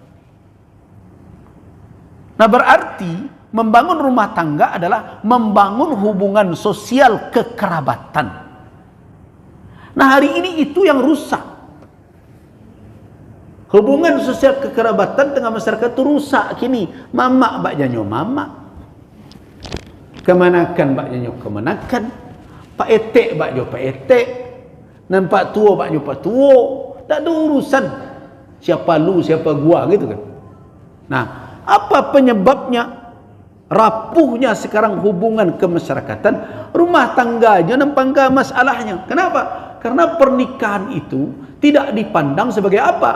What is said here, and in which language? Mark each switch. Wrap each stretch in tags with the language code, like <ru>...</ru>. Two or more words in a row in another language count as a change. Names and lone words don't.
<id>Nah, berarti membangun rumah tangga adalah membangun hubungan sosial kekerabatan. Nah, hari ini itu yang rusak. Hubungan sosial kekerabatan dengan masyarakat itu rusak kini.</id> <min>Mamak bak janyo mamak, kemanakan bak janyo kemanakan, pak etek bak jo pak etek, nampak tua bak jo pak tua.</min> <id>Tak ada urusan siapa lu siapa gua gitu kan. Nah, apa penyebabnya rapuhnya sekarang hubungan kemasyarakatan? Rumah tangga aja nampak masalahnya. Kenapa? Karena pernikahan itu tidak dipandang sebagai apa?</id>